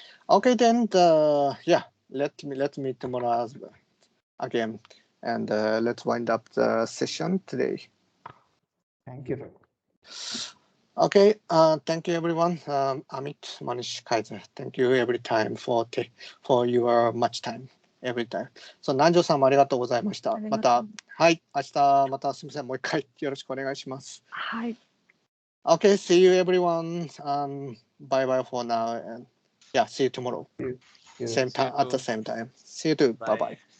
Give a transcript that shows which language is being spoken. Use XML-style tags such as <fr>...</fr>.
<en>Okay, then yeah, let me tomorrow again, and let's wind up the session today. Thank you, Raghu. Okay, thank you everyone. Amit, Manish, Kaiser, thank you every time for your much time every time.</en> <ja>So 南條さんもありがとうございました。またはい明日またすみませんもう一回よろしくお願いします。はい。</ja> <en>Okay, see you everyone. Bye bye for now, and yeah, see you tomorrow. Same time at the same time. See you too. Bye bye.</en>